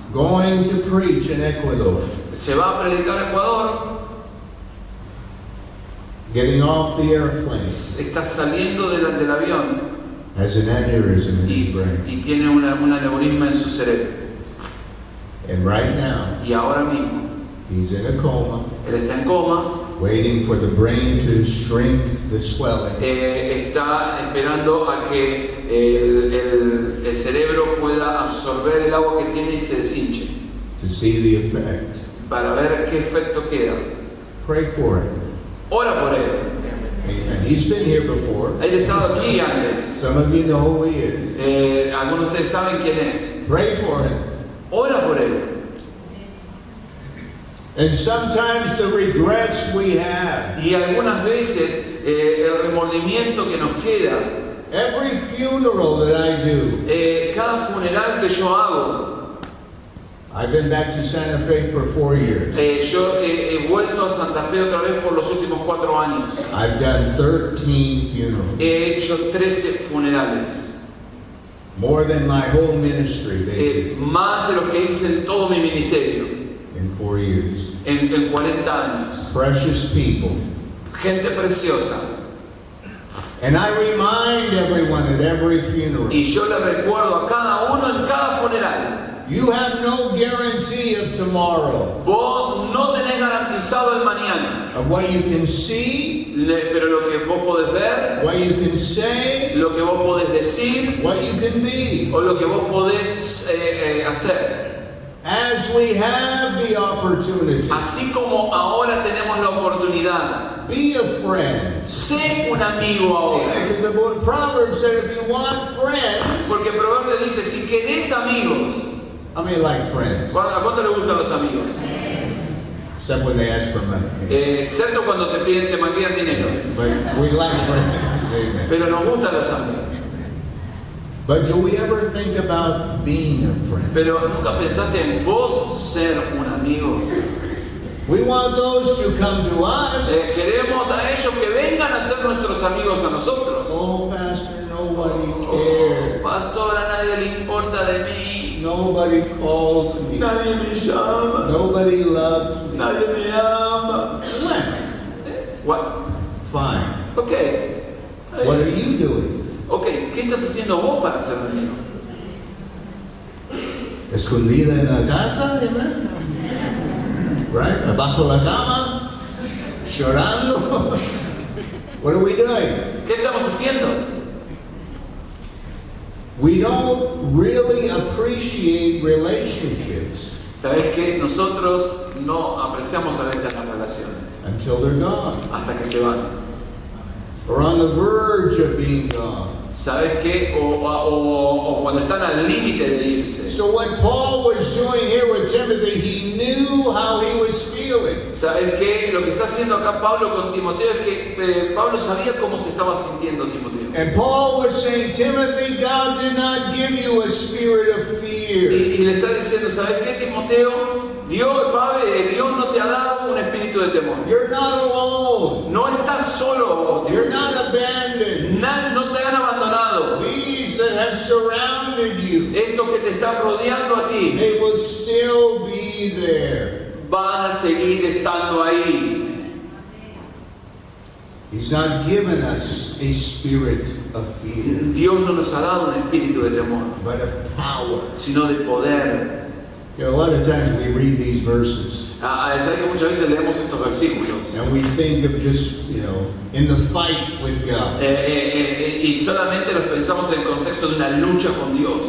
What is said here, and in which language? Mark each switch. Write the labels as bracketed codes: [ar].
[en] Going to preach in Ecuador. [es] Se va a predicar a Ecuador [en] getting off the airplane, [es] está saliendo del avión [en] has an aneurysm in his brain. [es] y tiene un aneurisma en su cerebro. [en] And right now, [es] Y ahora mismo, [en] he's in a coma, [es] él está en coma, [en] waiting for the brain to shrink the swelling, [es] está esperando a que el cerebro pueda absorber el agua que tiene y se deshinche, [en] to see the effect. [es] para ver qué efecto queda. [en] Pray for him. [es] Ora por él. [en] Amen. He's been here before. [es] Él ha estado aquí antes. [en] Some of you know who he is. [es] Algunos de ustedes saben quién es. [en] Pray for him. [es] Ora por él. [en] And sometimes the regrets we have. [es] Y algunas veces el remordimiento que nos queda. [en] Every funeral that I do, [es] Cada funeral que yo hago. [en] I've been back to Santa Fe for 4 years. [es] Yo he vuelto a Santa Fe otra vez por los últimos 4 años. [en] I've done 13 funerals. [es] He hecho 13 funerales. [en] More than my whole ministry, basically, [es] Más de lo que hice en todo mi ministerio. [en] in 4 years. [es] En 40 años. [en] Precious people. [es] Gente preciosa. [en] And I remind everyone at every funeral, [es] Y yo le recuerdo a cada uno en cada funeral. [en] you have no guarantee of tomorrow, [es] Vos no tenés garantizado el mañana. [en] of what you can see, [es] Pero lo que vos podés ver, [en] what you can say, [es] lo que vos podés decir, [en] what you can be. [es] o lo que vos podés hacer. [en] As we have the opportunity, [es] Así como ahora tenemos la oportunidad, [en] be a friend. [es] sé un amigo ahora. [en] Because the book of Proverbs said if you want friends, [es] Porque Proverbios dice, si querés amigos, [en] how many like friends? [es] ¿a cuánto le gustan los amigos? [en] Except when they ask for money. [es] Excepto cuando te piden, te manguean dinero. [en] But we like friends. Amen. [es] Pero nos gustan los amigos. [en] But do we ever think about being a friend? [es] Pero nunca pensaste en vos ser un amigo. [en] We want those to come to us. [es] Queremos a ellos que vengan a ser nuestros amigos a nosotros. [en] Oh, Pastor, nobody cares. [es] Pastor, a nadie le importa de mí. [en] Nobody calls me. [es] Nadie me llama. [en] Nobody loves me. [es] Nadie me ama. [en] When? What? Fine. Ok. What are you doing? [es] Ok, ¿qué estás haciendo vos para ser un amigo? Escondida en la casa, amen? [en] Right? [es] Abajo la cama? Llorando? [en] What are we doing? [es] ¿Qué estamos haciendo? [en] We don't really appreciate relationships [es] ¿Sabes qué? Nosotros no apreciamos a veces las relaciones [en] until they're gone, [es] hasta que se van. [en] or on the verge of being gone. [es] ¿Sabes qué? O cuando están al límite de irse. [en] So what Paul was doing here with Timothy, he knew how he was feeling. [es] ¿Sabes qué? Lo que está haciendo acá Pablo con Timoteo es que Pablo sabía cómo se estaba sintiendo Timoteo. [en] And Paul was saying, Timothy, God did not give you a spirit of fear. [es] Y le está diciendo, ¿sabes qué, Timoteo? Dios no te ha dado un espíritu de temor. [en] You're not alone. [es] No estás solo, [en] You're [es] Timoteo. [en] not abandoned. [es] No te han abandonado. [en] These that have surrounded you, [es] Estos que te están rodeando a ti [en] they will still be there. [es] van a seguir estando ahí. [en] He's not given us a spirit of fear, [es] Dios no nos ha dado un espíritu de temor, [en] but of power. [es] sino de poder. [en] You know, a lot of times we read these verses [es] Sabes que muchas veces leemos estos versículos [en] and we think of just, in the fight with God. [es] y solamente los pensamos en el contexto de una lucha con Dios.